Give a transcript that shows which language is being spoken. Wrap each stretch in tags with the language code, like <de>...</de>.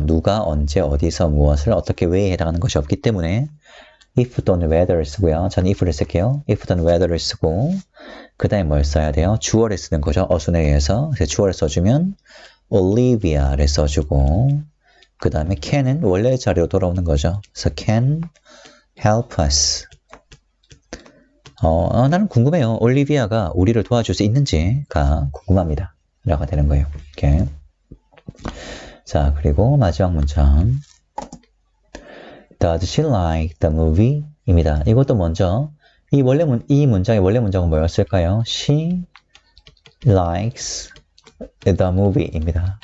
<ko>누가 언제 어디서 무엇을 어떻게 왜에 해당하는 것이 없기 때문에 if 또는 whether를 쓰고요. 저는 if를 쓸게요. if 또는 whether를 쓰고 그 다음에 뭘 써야 돼요? 주어를 쓰는 거죠. 어순에 의해서. 그래서 주어를 써주면 Olivia를 써주고 그 다음에 can은 원래 자리로 돌아오는 거죠.</ko> <en>그래서 can help us.</en> <ko>나는 궁금해요. 올리비아가 우리를 도와줄 수 있는지가 궁금합니다. 라가 되는 거예요. 이렇게. 자, 그리고 마지막 문장.</ko> <en>Does she like the movie? 입니다.</en> <ko>이것도 먼저 이 문장의 원래 문장은 뭐였을까요?</ko> <en>She likes the movie 입니다.</en>